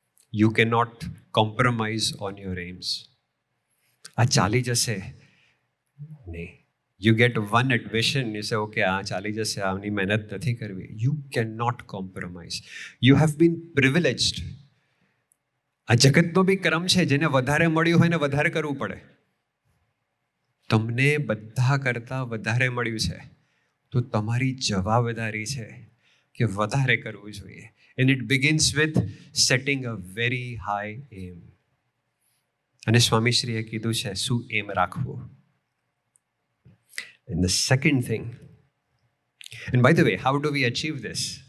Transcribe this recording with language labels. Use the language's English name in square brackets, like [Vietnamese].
[English] You cannot compromise on your aims. [Gujarati] આ ચાલી જશે નહીં. [English] You get one admission, you say, okay, [Gujarati] આ ચાલી જશે, આની મહેનત નથી કરવી. [English] You cannot compromise. You have been privileged. [Gujarati] આ જગતનો બી ક્રમ છે, જેને વધારે મળ્યું હોય ને વધારે કરવું પડે. તમને બધા કરતાં વધારે મળ્યું છે, તો તમારી જવાબદારી છે કે વધારે કરવું જોઈએ. [English] And it begins with setting a very high aim. [Gujarati] અને સ્વામી શ્રીએ કીધું છે શું એમ રાખવું. [English] And the second thing, and by the way, how do we achieve this?